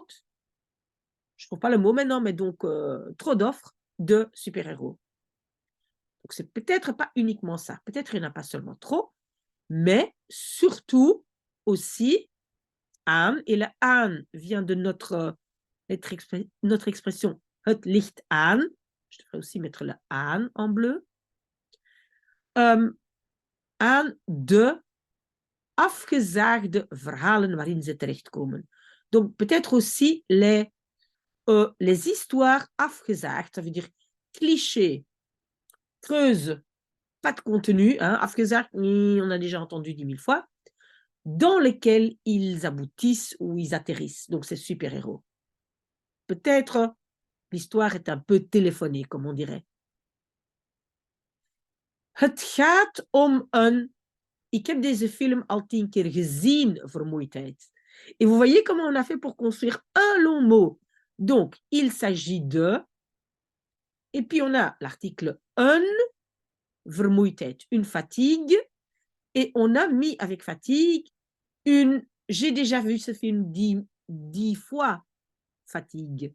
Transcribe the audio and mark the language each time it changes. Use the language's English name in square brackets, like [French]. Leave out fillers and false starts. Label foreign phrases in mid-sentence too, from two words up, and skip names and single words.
[French] Je ne trouve pas le mot maintenant, mais donc trop d'offres de super-héros. Donc, c'est peut-être pas uniquement ça. Peut-être il n'y en a pas seulement trop, mais surtout aussi aan. Et le aan vient de notre expression [Dutch] het ligt aan. [French] Je devrais aussi mettre le aan en bleu. [Dutch] Aan de afgezaagde verhalen waarin ze terechtkomen. [French] Donc, peut-être aussi les histoires afgezaagd, ça veut dire cliché, creuse, pas de contenu, hein, afgezaagd, on a déjà entendu 10 000 fois, dans lesquels ils aboutissent ou ils atterrissent. Donc, c'est super-héros. Peut-être l'histoire est un peu téléphonée, comme on dirait. [Dutch] Het gaat om een... Ik heb deze film al 10 keer gezien, vermoeidheid. [French] Et vous voyez comment on a fait pour construire un long mot. Donc, il s'agit de, et puis on a l'article un, vermoeidheid, une fatigue, et on a mis avec fatigue une, j'ai déjà vu ce film 10 fois, fatigue.